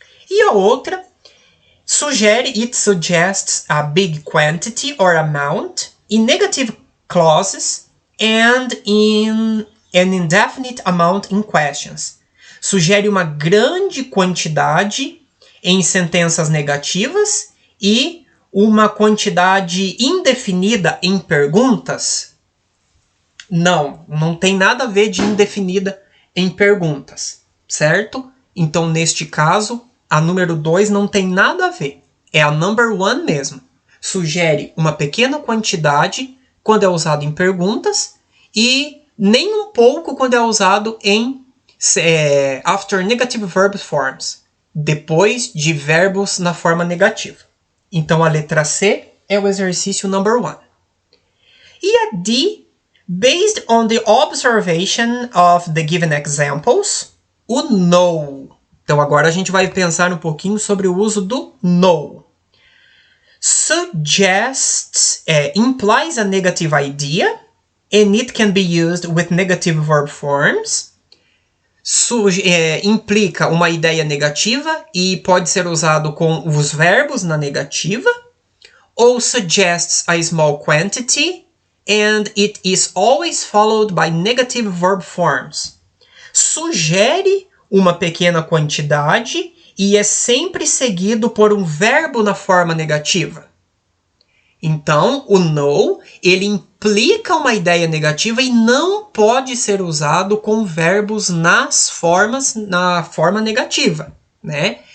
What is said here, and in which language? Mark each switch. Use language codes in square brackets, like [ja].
[pt] E a outra sugere, [en] it suggests a big quantity or amount in negative clauses and in an indefinite amount in questions. [pt] Sugere uma grande quantidade em sentenças negativas e uma quantidade indefinida em perguntas? Não tem nada a ver de indefinida em perguntas, certo? Então, neste caso, a número 2 não tem nada a ver. É a [en] number 1 [pt] mesmo. Sugere uma pequena quantidade quando é usado em perguntas e nem um pouco quando é usado em [en] after negative verb forms, [pt] depois de verbos na forma negativa. Então, a letra C é o exercício [en] number 1. [pt] E a D, [en] based on the observation of the given examples, o know. [pt] Então agora a gente vai pensar um pouquinho sobre o uso do know. [en] Suggests implies a negative idea and it can be used with negative verb forms. [pt] Implica uma ideia negativa e pode ser usado com os verbos na negativa. [en] Ou suggests a small quantity and it is always followed by negative verb forms. [pt] Sugere uma pequena quantidade e é sempre seguido por um verbo na forma negativa. Então, o know, ele implica uma ideia negativa e não pode ser usado com verbos na forma negativa, né?